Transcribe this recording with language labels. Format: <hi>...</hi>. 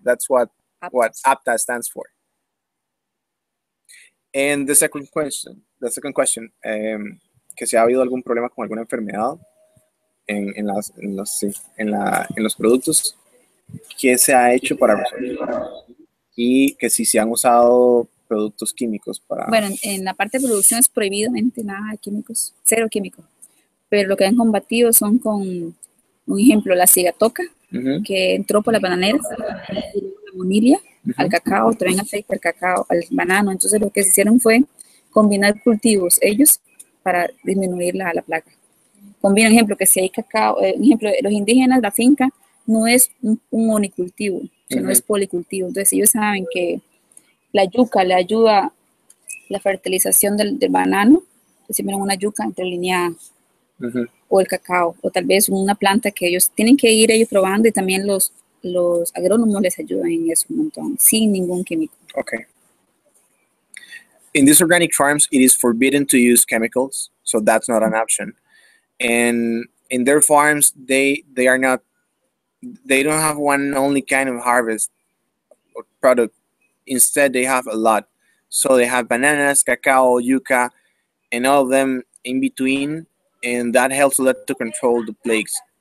<en>That's what APTA stands for. And the second question,</en> <es>que si ha habido algún problema con alguna enfermedad en los productos, ¿qué se ha hecho para resolver? Y que si se han usado productos químicos para... Bueno, en la parte de producción es prohibidamente nada de químicos, cero químicos. Pero lo que han combatido son con, un ejemplo, la cigatoca, que entró por las bananeras, y la monilia, al cacao, también afecta al cacao, al banano. Entonces lo que se hicieron fue combinar cultivos ellos para disminuir la plaga. Combinan, ejemplo, que si hay cacao, ejemplo, los indígenas, la finca no es un unicultivo, sino es policultivo. Entonces ellos saben que la yuca le ayuda la fertilización del banano, si miran una yuca interlineada, o el cacao, o tal vez una planta que ellos tienen que ir ellos probando, y también los agrónomos les ayudan en eso un montón, sin ningún químico.</es> <en>Okay. In these organic farms, it is forbidden to use chemicals, so that's not an option. And in their farms, they don't have one only kind of harvest or product. Instead, they have a lot. So they have bananas, cacao, yuca, and all of them in between, and that helps a lot to control the plagues.</en>